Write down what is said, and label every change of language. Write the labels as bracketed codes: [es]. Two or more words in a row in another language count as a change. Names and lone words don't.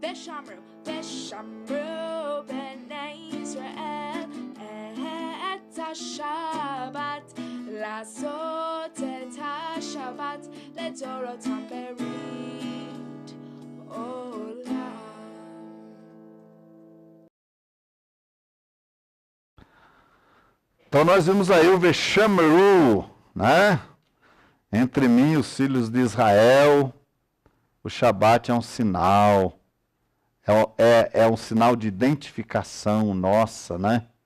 [he] ושמרו בני ישראל את השבת לעשות את השבת לדורותם ברית עולם. [pt] Então nós vimos aí o Veshamru, né? Entre mim e os filhos de Israel, o Shabat é um sinal, é um sinal de identificação nossa, né?